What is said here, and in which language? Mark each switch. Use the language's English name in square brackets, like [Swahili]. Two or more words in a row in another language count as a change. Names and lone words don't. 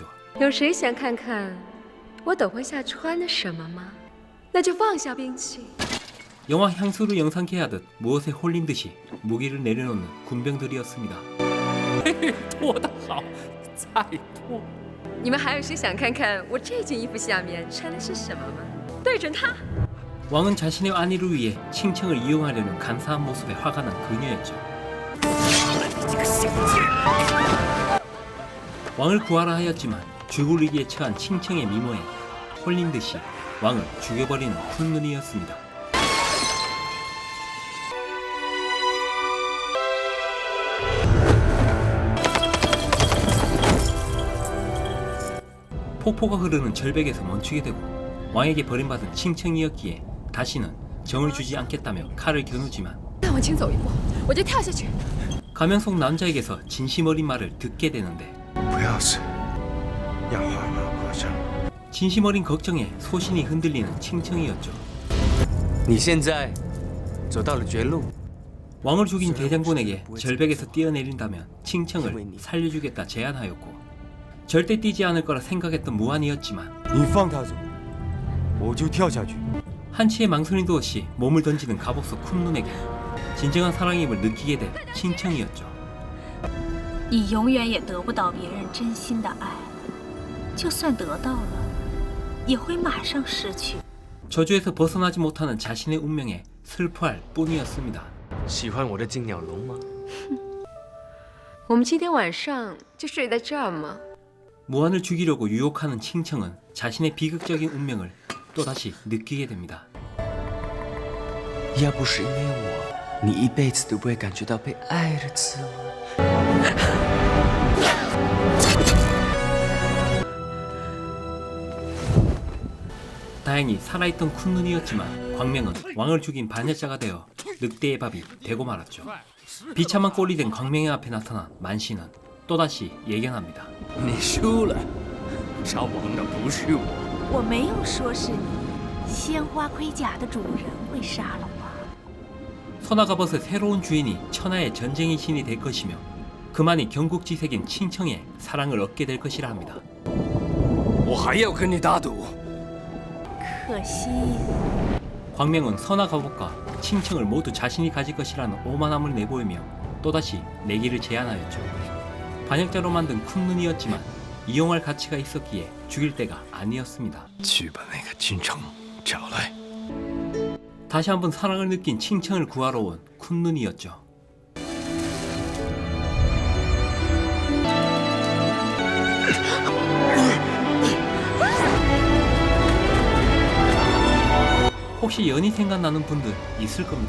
[Chinese] 有谁想看看我等会下穿的什么吗？那就放下兵器。 [Korean] 영화 향수를 영상케 하듯 무엇에 홀린 듯이 무기를 내려놓는 군병들이었습니다. [Chinese] 脱得好，再脱。你们还有谁想看看我这件衣服下面穿的是什么吗？对准他。 [Korean] 왕은 자신의 안위를 위해 칭청을 이용하려는 간사한 모습에 화가 난 그녀였죠. 왕을 구하라 하였지만 죽을 위기에 처한 칭청의 미모에 홀린 듯이 왕을 죽여버리는 쿤눈이었습니다. 폭포가 흐르는 절벽에서 멈추게 되고 왕에게 버림받은 칭청이었기에 다시는 정을 주지 않겠다며 칼을 겨누지만 [Chinese] 再往前走一步，我就跳下去。 [Korean] 가면 속 남자에게서 진심 어린 말을 듣게 되는데 [Chinese] 不要死，要好好活着。 [Korean] 진심 어린 걱정에 소신이 흔들리는 칭청이었죠. [Chinese] 你现在走到了绝路， [Korean] 왕을 죽인 대장군에게 절벽에서 뛰어내린다면 칭청을 살려주겠다 제안하였고 절대 뛰지 않을 거라 생각했던 무한이었지만 [Chinese] 你放他走，我就跳下去。 [Korean] 한치의 망설임도 없이 몸을 던지는 갑옷속 쿤눈에게 진정한 사랑임을 느끼게 된 칭청이었죠. [Chinese] 你永远也得不到别人真心的爱，就算得到了，也会马上失去。 [Korean] 저주에서 벗어나지 못하는 자신의 운명에 슬퍼할 뿐이었습니다. [Chinese] 喜欢我的金鸟笼吗？我们今天晚上就睡在这儿吗？ [Korean] 무한을 죽이려고 유혹하는 칭청은 자신의 비극적인 운명을 또다시 느끼게 됩니다. [Chinese] 要不是因为我，你一辈子都不会感觉到被爱的滋味。 [Korean] 다행히 살아있던 쿤눈이었지만 광명은 왕을 죽인 반역자가 되어 늑대의 밥이 되고 말았죠. 비참한 꼴이 된 광명의 앞에 나타난 만신은 또다시 예견합니다. [Chinese] 你输了，杀王的不是我。我没有说是你，鲜花盔甲的主人会杀了我。 [Korean] 선화갑옷의 새로운 주인이 천하의 전쟁의 신이 될 것이며 그만이 경국지색인 칭청의 사랑을 얻게 될 것이라 합니다. [Chinese] 我还要跟你打赌。可惜， [Korean] 광명은 선화갑옷과 칭청을 모두 자신이 가질 것이라는 오만함을 내보이며 또다시 내기를 제안하였죠. 반역자로 만든 쿤눈이었지만 이용할 가치가 있었기에 죽일 때가 아니었습니다. [Chinese] 去把那个金城找来。 [Korean] 다시 한번 사랑을 느낀 칭청을 구하러 온 쿤눈이었죠. 혹시 연이 생각나는 분들 있을 겁니다.